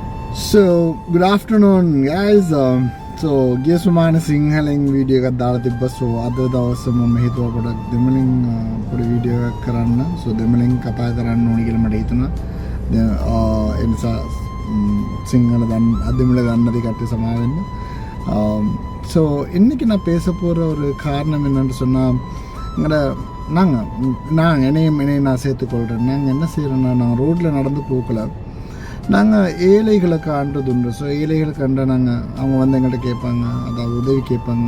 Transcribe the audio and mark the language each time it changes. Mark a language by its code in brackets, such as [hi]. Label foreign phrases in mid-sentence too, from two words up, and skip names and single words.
[en] So, good afternoon guys. So, [si] ගිය සුමාන සිංහලෙන් වීඩියෝ එකක් දාලා තිබ්බා. So, අද දවසේ මම හිතුවා පොඩක් දෙමළෙන් පොඩි වීඩියෝ එකක් කරන්න. So, දෙමළෙන් කතා කරන්න ඕනි කියලා මට හිතුණා. ඒ නිසා சிங்கள දෙමළ දන්න தி කට්ටිය සමාව වෙන්න. [ta] So, இன்னைக்கு நான் பேச போற ஒரு காரணம் என்னன்னு சொன்னா, நான் என்னையும் நான் சேர்த்துக்கொள்கிறேன். நாங்கள் என்ன செய்கிறோன்னா, நாங்கள் ரோட்டில் நடந்து போகல, நாங்கள் ஏழைகளை காண்றதுண்டு. ஸோ ஏழைகளை கண்ட நாங்கள் அவங்க வந்து எங்கள்கிட்ட கேட்பாங்க, அதாவது உதவி கேட்பாங்க.